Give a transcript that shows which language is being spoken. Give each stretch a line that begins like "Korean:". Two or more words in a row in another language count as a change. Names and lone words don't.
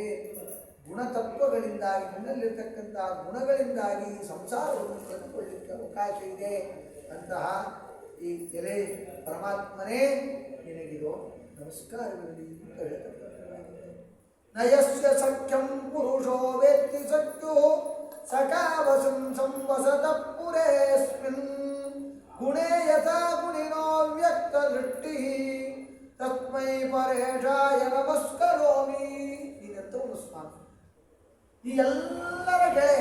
Kannada: ಗುಣತತ್ವಗಳಿಂದಾಗಿ, ನಿನ್ನಲ್ಲಿರ್ತಕ್ಕಂತಹ ಗುಣಗಳಿಂದಾಗಿ ಸಂಸಾರವನ್ನು ಕಂಡುಕೊಳ್ಳಲಿಕ್ಕೆ ಅವಕಾಶ ಇದೆ. ಅಂತಹ ಈ ಎಲೆ ಪರಮಾತ್ಮನೇ ನಿನಗಿರೋ ನಮಸ್ಕಾರಗಳಲ್ಲಿ ಅಂತ ಹೇಳ್ತಕ್ಕಂಥದ್ದಾಗಿದೆ.
Sanskrit: ನಯಸ್ಯ ಸಖ್ಯಂ ಪುರುಷೋ ವೇತ್ತಿ ಸಖ್ಯೋ ಸಖಾವಸಂ ಸಂವಸತ ಪುರೇಸ್ಮಿನ್ ಗುಣೇ ಯಥಾ ಗುಣಿನೋ ವ್ಯಕ್ತ ದೃಷ್ಟಿ ತಸ್ಮೈ ಪರೇಶಾಯ ನಮಸ್ಕರೋಮಿ.
Kannada: ನೀನೆಂತ ಒಂದು ಸ್ವಾಮಿ, ಈ ಎಲ್ಲರ ಗೆಳೆಯ.